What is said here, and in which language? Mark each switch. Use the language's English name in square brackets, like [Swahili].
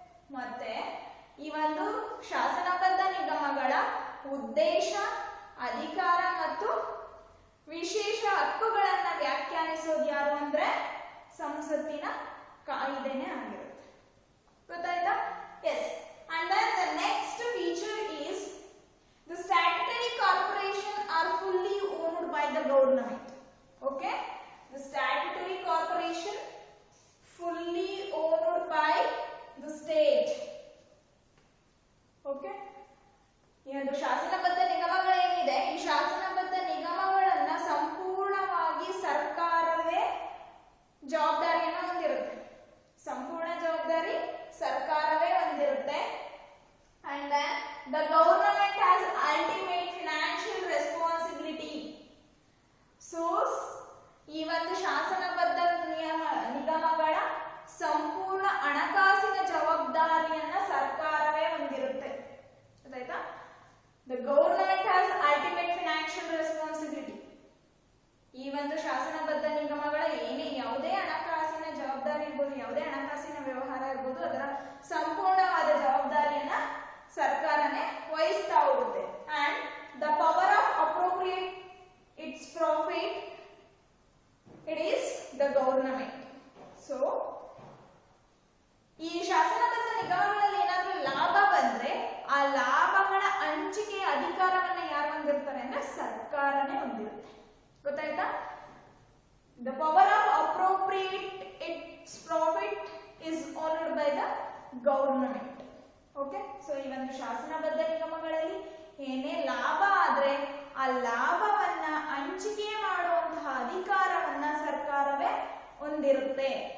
[Kannada] ಮತ್ತೆ ಈ ಒಂದು ಶಾಸನಬದ್ಧ ನಿಗಮಗಳ ಉದ್ದೇಶ, ಅಧಿಕಾರ ಮತ್ತು ವಿಶೇಷ ಹಕ್ಕುಗಳನ್ನ ವ್ಯಾಖ್ಯಾನಿಸೋದು ಯಾರು ಅಂದ್ರೆ ಸಂಸತ್ತಿನ ಕಾಯ್ದೆನೇ ಆಗಿರುತ್ತೆ. ಗೊತ್ತಾಯ್ತಾ? S. [English] And then the next feature is the statutory corporation are fully owned by the government. Okay? The statutory corporation fully owned by the state. Okay? [Kannada] ಈ ಒಂದು ಶಾಸನಬದ್ಧ ನಿಗಮಗಳೇನಿದೆ, ಈ ಶಾಸನಬದ್ಧ ನಿಗಮಗಳನ್ನ ಸಂಪೂರ್ಣವಾಗಿ ಸರ್ಕಾರವೇ ಜವಾಬ್ದಾರಿಯನ್ನು ಹೊಂದಿರುತ್ತೆ. ಸಂಪೂರ್ಣ ಜವಾಬ್ದಾರಿ ಸರ್ಕಾರವೇ ಹೊಂದಿರುತ್ತೆ. [English] And then the government has ultimate financial responsibility. [Kannada] So ಈ ಒಂದು ಶಾಸನಬದ್ಧ ನಿಗಮಗಳ ಸಂಪೂರ್ಣ ಹಣಕಾಸಿನ ಜವಾಬ್ದಾರಿಯನ್ನ ಸರ್ಕಾರವೇ ಹೊಂದಿರುತ್ತೆ. ಆಯ್ತಾ? [English] The government has ultimate financial responsibility. [Kannada] ಈ ಒಂದು ಶಾಸನಬದ್ಧ ನಿಗಮಗಳ ಯಾವುದೇ ಹಣಕಾಸಿನ ಜವಾಬ್ದಾರಿ ಇರ್ಬೋದು, ಯಾವುದೇ ಹಣಕಾಸಿನ ವ್ಯವಹಾರ ಇರ್ಬೋದು, ಅದರ ಸಂಪೂರ್ಣವಾದ ಜವಾಬ್ದಾರಿಯನ್ನ ಸರ್ಕಾರನೇ ವಹಿಸ್ತಾ ಹೋಗುತ್ತೆ. [English] And the power of appropriate its profit, it is the government. [Kannada] So ಈ ಶಾಸನಬದ್ಧ ನಿಗಮಗಳಲ್ಲಿ ಏನಾದ್ರೂ ಲಾಭ ಬಂದ್ರೆ ಆ ಲಾಭಗಳ ಹಂಚಿಕೆಯ ಅಧಿಕಾರವನ್ನ ಯಾರು ಹೊಂದಿರ್ತಾರೆ ಅಂದ್ರೆ ಸರ್ಕಾರನೇ ಹೊಂದಿರುತ್ತೆ. ಗೊತ್ತಾಯ್ತಾ? [English] The power of appropriate its profit is owned by the government. Okay? [Kannada] So ಈ ಒಂದು ಶಾಸನಬದ್ಧ ನಿಗಮಗಳಲ್ಲಿ ಏನೇ ಲಾಭ ಆದ್ರೆ ಆ ಲಾಭವನ್ನ ಹಂಚಿಕೆ ಮಾಡುವಂತಹ ಅಧಿಕಾರವನ್ನ ಸರ್ಕಾರವೇ ಹೊಂದಿರುತ್ತೆ.